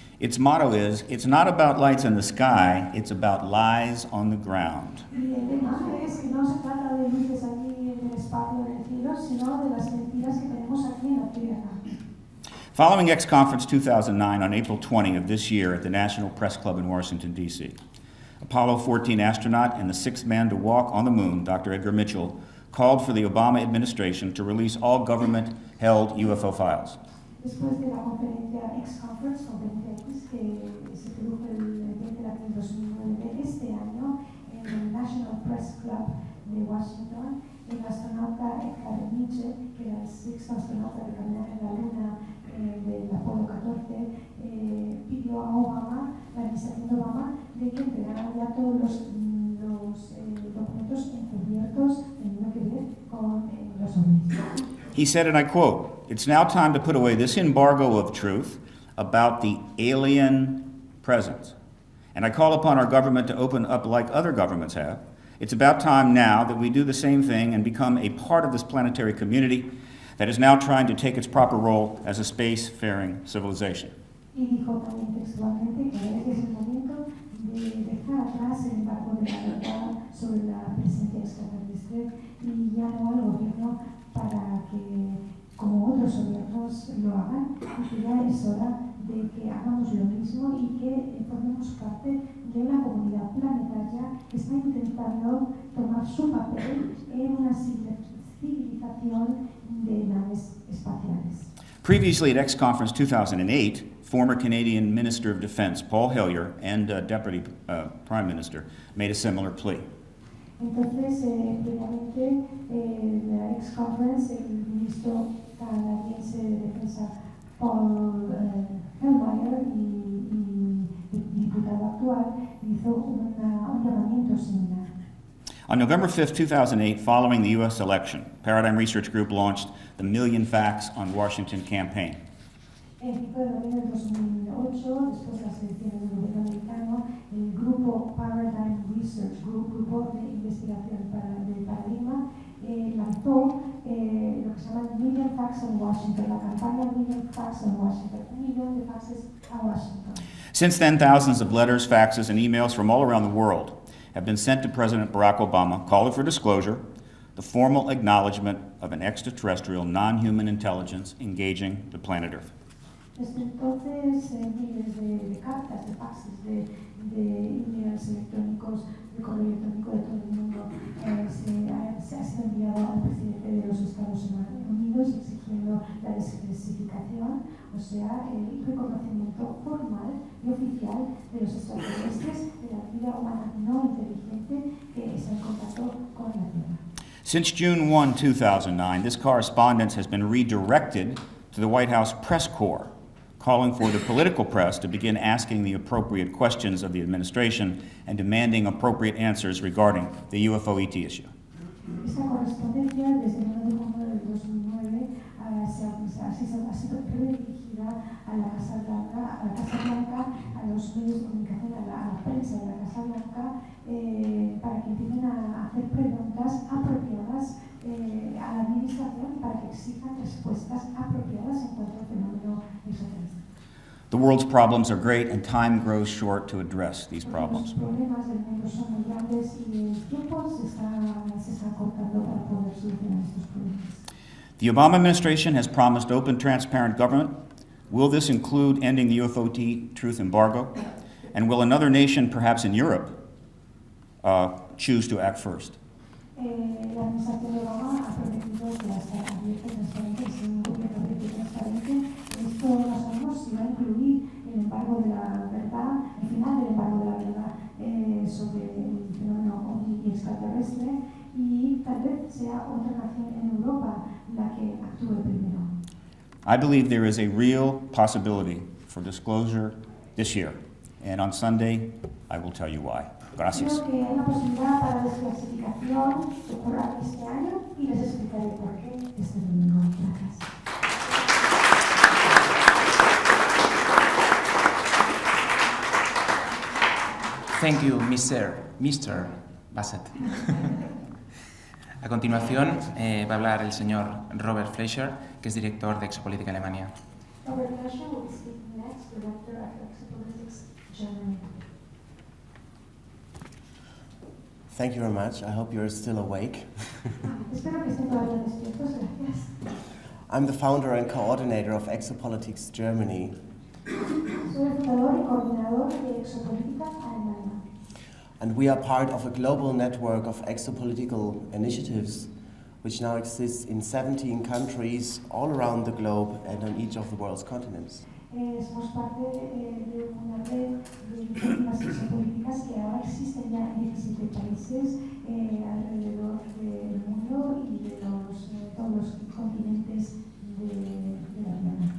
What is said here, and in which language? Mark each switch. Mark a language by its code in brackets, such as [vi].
[en] Its motto is, "It's not about lights in the sky, it's about lies on the ground." [es] Y el lema es que no se trata de luces allí en el espacio del cielo, sino de las mentiras que tenemos aquí en la tierra. [en] Following X Conference 2009 on April 20 of this year at the National Press Club in Washington, D.C., Apollo 14 astronaut and the sixth man to walk on the moon, Dr. Edgar Mitchell, called for the Obama administration to release all government-held UFO files. [es] Después de la conferencia X Conference, conferencia X, que se produjo el 20 de abril de 2009 de este año en el National Press Club de Washington, el astronauta Edgar Mitchell, que era el sexto astronauta de caminar en la Luna del Apolo 14, pidió a Obama, la administración de Obama, de que entregara ya todos los documentos encubiertos en lo que ver con los ovnis. [en] He said, and I quote, "It's now time to put away this embargo of truth about the alien presence. And I call upon our government to open up like other governments have. It's about time now that we do the same thing and become a part of this planetary community that is now trying to take its proper role as a space-faring civilization." [es] Y dijo también textualmente que es el momento de dejar atrás el embargo de la verdad sobre la presencia extraterrestre y ya no al gobierno para que, como otros gobiernos lo hagan, y que ya es hora de que hagamos lo mismo y que formemos parte de una comunidad planetaria que está intentando tomar su papel en una civilización de naves espaciales. [en] Previously at X Conference 2008, former Canadian Minister of Defense Paul Hellyer and Deputy Prime Minister made a similar plea. [es] Entonces, previamente, en la X Conference, el ministro canadiense de Defensa Paul Hellyer y diputado actual hizo un llamamiento similar. [en] On November 5, 2008, following the U.S. election, Paradigm Research Group launched the Million Facts on Washington campaign. [es] El 5 de noviembre de 2008, después de las elecciones del gobierno americano, el grupo Paradigm Research Group, grupo de investigación de Paradigma, lanzó lo que se llama Million Facts on Washington, la campaña Million Facts on Washington, 1 millón de faxes a Washington. [en] Since then, thousands of letters, faxes, and emails from all around the world have been sent to President Barack Obama calling for disclosure, the formal acknowledgement of an extraterrestrial non-human intelligence engaging the planet Earth. [es] Desde entonces, miles de cartas, de faxes, de emails electrónicos, de correo electrónico de todo el mundo se ha sido enviado al presidente de los Estados Unidos exigiendo la desclasificación, o sea, el reconocimiento formal y oficial de los extraterrestres, de la vida humana no inteligente que está en contacto con la Tierra. [en] Since June 1, 2009, this correspondence has been redirected to the White House press corps, calling for the political press to begin asking the appropriate questions of the administration and demanding appropriate answers regarding the UFO-ET issue. [es] Esta correspondencia desde el 9 de junio del 2009 ha sido redirigida a la Casa Blanca, a los medios de comunicación, a la prensa de la Casa Blanca, para que empiecen a hacer preguntas apropiadas a la administración para que exijan respuestas apropiadas en cuanto al fenómeno extraterrestre. [en] The world's problems are great and time grows short to address these problems. [es] Los problemas del mundo son muy grandes y el tiempo se está cortando para poder solucionar estos problemas. [en] The Obama administration has promised open, transparent government. Will this include ending the UFO truth embargo? And will another nation, perhaps in Europe, choose to act first? [es] La administración de Obama ha prometido que va a estar abierto, transparente, y ser un gobierno abierto y transparente. Esto no sabemos si va a incluir el embargo de la verdad, el final del embargo de la verdad sobre el fenómeno ovni extraterrestre, y tal vez sea otra nación en Europa la que actúe primero. [en] I believe there is a real possibility for disclosure this year, and on Sunday, I will tell you why. [es] Gracias. Creo que hay una posibilidad para la desclasificación que ocurra este año y les explicaré por qué este domingo. Gracias. [en] Thank you, Mr. Bassett. [es] A continuación va a hablar el señor Robert Fleischer, que es director de Exopolitik Alemania. [en] Robert Fleischer will be speaking next, director of Exopolitik Germany. Thank you very much. I hope you're still awake. [es] Espero que estén todavía despiertos. Gracias. [en] I'm the founder and coordinator of Exopolitik Germany. [es] Soy el fundador y coordinador de Exopolitik Alemania. [en] And we are part of a global network of exopolitical initiatives which now exists in 17 countries all around the globe and on each of the world's continents. [es] Somos parte de una red de iniciativas exopolíticas que ahora existen ya en 17 países alrededor del mundo y de todos los continentes de la Tierra.